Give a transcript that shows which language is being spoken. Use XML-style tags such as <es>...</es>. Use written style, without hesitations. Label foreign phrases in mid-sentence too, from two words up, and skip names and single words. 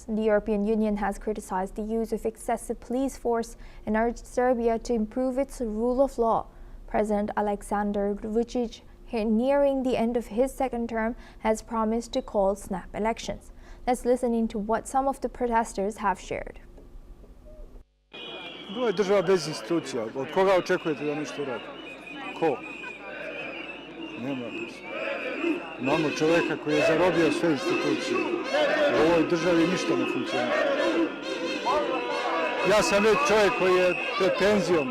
<en>The European Union has criticized the use of excessive police force and urged Serbia to improve its rule of law. President Aleksandar Vučić, nearing the end of his second term, has promised to call snap elections. Let's listen into what some of the protesters have shared.</en> <sr>Ovo je država bez institucija. Od koga očekujete da nešto radi? Ko? Nema. Imamo čoveka koji je zarobio sve institucije. U ovoj državi ništa ne funkcioniše. Ja sam već čovjek koji je pred penzijom.</sr>